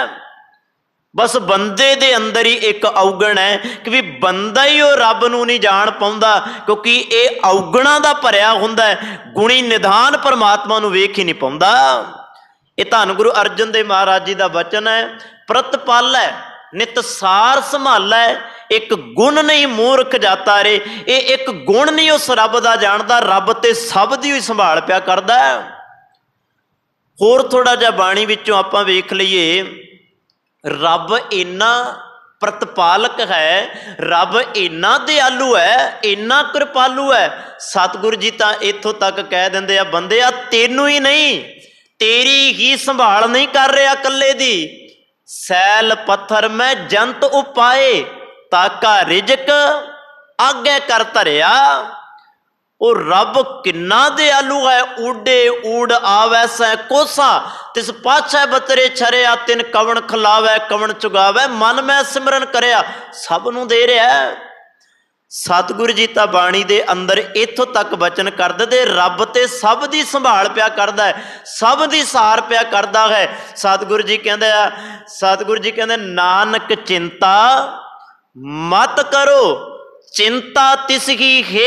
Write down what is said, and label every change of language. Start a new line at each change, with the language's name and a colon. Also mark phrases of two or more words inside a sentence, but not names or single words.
Punjabi: ਬਸ ਬੰਦੇ ਦੇ ਅੰਦਰ ਹੀ ਇੱਕ ਔਗਣ ਹੈ ਕਿ ਵੀ ਬੰਦਾ ਹੀ ਉਹ ਰੱਬ ਨੂੰ ਨਹੀਂ ਜਾਣ ਪਾਉਂਦਾ, ਕਿਉਂਕਿ ਇਹ ਔਗਣਾਂ ਦਾ ਭਰਿਆ ਹੁੰਦਾ ਹੈ, ਗੁਣੀ ਨਿਧਾਨ ਪਰਮਾਤਮਾ ਨੂੰ ਵੇਖ ਹੀ ਨਹੀਂ ਪਾਉਂਦਾ। ਇਹ ਧੰਨ ਗੁਰੂ ਅਰਜਨ ਦੇਵ ਮਹਾਰਾਜ ਜੀ ਦਾ ਵਚਨ ਹੈ, ਪ੍ਰਤਪਾਲੈ ਨਿਤਸਾਰ ਸੰਭਾਲੈ, ਏਕ ਗੁਣ ਨਹੀਂ ਮੂਰਖ ਜਾਤਾ ਰੇ।
Hindi: ये एक गुण नहीं उस रब का जानता,
Punjabi: ਰੱਬ ਤੇ ਸਭ ਦੀ ਹੀ ਸੰਭਾਲ ਪਿਆ ਕਰਦਾ ਹੈ। ਹੋਰ ਥੋੜ੍ਹਾ ਜਿਹਾ ਬਾਣੀ ਵਿੱਚੋਂ ਆਪਾਂ ਵੇਖ ਲਈਏ, ਰੱਬ ਇੰਨਾ ਪ੍ਰਤਿਪਾਲਕ ਹੈ, ਰੱਬ ਇੰਨਾ ਦਇਆਲੂ ਹੈ, ਇੰਨਾ ਕਿਰਪਾਲੂ ਹੈ। ਸਤਿਗੁਰੂ ਜੀ ਤਾਂ ਇੱਥੋਂ ਤੱਕ ਕਹਿ ਦਿੰਦੇ ਆ, ਬੰਦਿਆ ਤੈਨੂੰ ਹੀ ਨਹੀਂ, ਤੇਰੀ ਹੀ ਸੰਭਾਲ ਨਹੀਂ ਕਰ ਰਿਹਾ ਕੱਲੇ ਦੀ। ਸੈਲ ਪੱਥਰ ਮੇਂ ਜੰਤ ਉਪਾਏ, ਤਾਕਾ ਰਿਜਕ ਆਗੇ ਕਰ ਧਰਿਆ। ਉਹ ਰੱਬ ਕਿੰਨਾ ਦਇਆਲੂ ਹੈ। ਊਡੇ ਊਡਿ ਆਵੈ ਸੈ ਕੋਸਾ, ਤਿਸ ਪਾਛੈ ਬਤਰੇ ਛਰਿਆ। ਤਿਨ ਕਵਨ ਖਿਲਾਵੈ ਕਵਨ ਚੁਗਾਵੈ, ਮਨ ਮੇਂ ਸਿਮਰਨ ਕਰਿਆ। ਸਭ ਨੂੰ ਦੇ ਰਿਹਾ ਹੈ। ਸਤਿਗੁਰੂ ਜੀ ਤਾਂ ਬਾਣੀ ਦੇ ਅੰਦਰ ਇੱਥੋਂ ਤੱਕ ਬਚਨ ਕਰ ਦੇ, ਰੱਬ ਤੇ ਸਭ ਦੀ ਸੰਭਾਲ ਪਿਆ ਕਰਦਾ ਹੈ, ਸਭ ਦੀ ਸਾਰ ਪਿਆ ਕਰਦਾ ਹੈ। ਸਤਿਗੁਰੂ ਜੀ ਕਹਿੰਦੇ ਨਾਨਕ ਚਿੰਤਾ ਮਤ ਕਰੋ, ਚਿੰਤਾ ਤਿਸਕੀ ਹੈ।